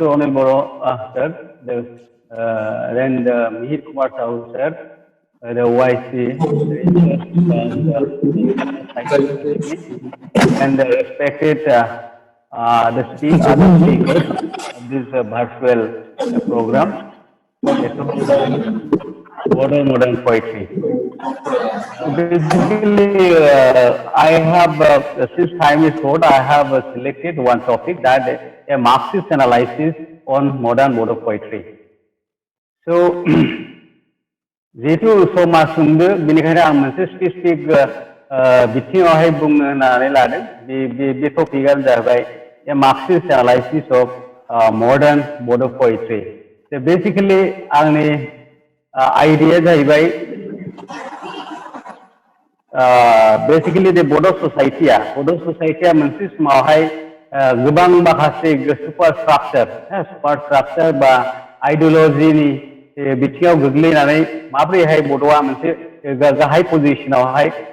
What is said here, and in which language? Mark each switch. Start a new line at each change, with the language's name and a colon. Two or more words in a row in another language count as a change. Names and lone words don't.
English: Anil Boro, sir, then Mihir Kumar Sahu, sir, the YC, and the respected the other speakers of this virtual program, modern poetry. Basically, I have, since time is short, I have selected one topic, that a Marxist analysis on modern Bodo poetry. So,
Bodo: जिहेतु समा सुंदो बेनिखायनो आं मोनसे स्पेसिफिक बिथिङावहाय बुंनो होननानै लादों। बे टपिकआनो जाबाय
English: a Marxist analysis of modern Bodo poetry.
Bodo: बेसिकलि आंनि आइडिया जाहैबाय बेसिकलि बे बड' ससाइटिया मोनसे समावहाय गोबां माखासे
English: super structure
Bodo: बा आइडियोलजिनि बिथिङाव गोग्लैनानै माब्रैहाय बड'आ मोनसे गाहाय पजिशनावहाय